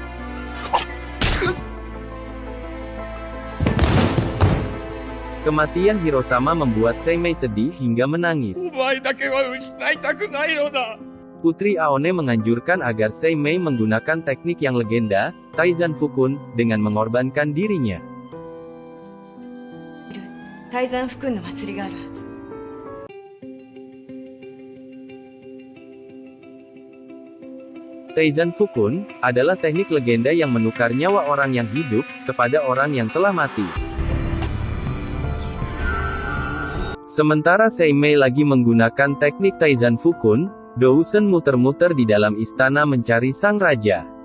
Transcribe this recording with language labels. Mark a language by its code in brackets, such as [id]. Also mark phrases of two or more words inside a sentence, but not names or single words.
[id] Kematian Hirosama membuat Seimei sedih hingga menangis. Putri Aone menganjurkan agar Seimei menggunakan teknik yang legenda, Taizan Fukun, dengan mengorbankan dirinya. [ja] 泰山福君の祭りがあるはず。 [id] Taizan Fukun adalah teknik legenda yang menukar nyawa orang yang hidup kepada orang yang telah mati. Sementara Seimei lagi menggunakan teknik Taizan Fukun, Dousen muter-muter di dalam istana mencari sang raja.